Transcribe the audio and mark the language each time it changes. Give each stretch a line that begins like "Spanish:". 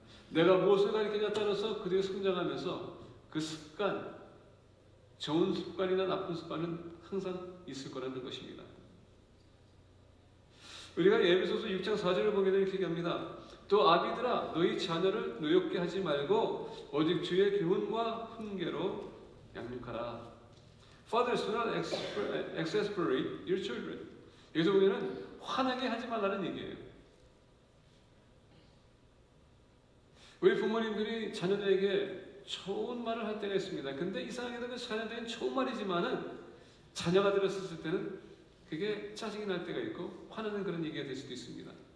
Korean: 내가 무엇을 가르치냐에 따라서 그들이 성장하면서 그 습관, 좋은 습관이나 나쁜 습관은 항상 있을 거라는 것입니다. 우리가 에베소서 6장 4절을 보게 되면 이렇게 얘기합니다. 또 아비들아 너희 자녀를 노엽게 하지 말고 오직 주의 교훈과 훈계로 양육하라.
English: Fathers, do not exasperate your children.
Korean: 여기서 보면은 화나게 하지 말라는 얘기예요. 우리 부모님들이 자녀들에게 좋은 말을 할 때가 있습니다. 근데 이상하게도 그 자녀들은 좋은 말이지만은 자녀가 들었을 때는 그게 짜증이 날 때가 있고 화나는 그런 얘기가 될 수도 있습니다.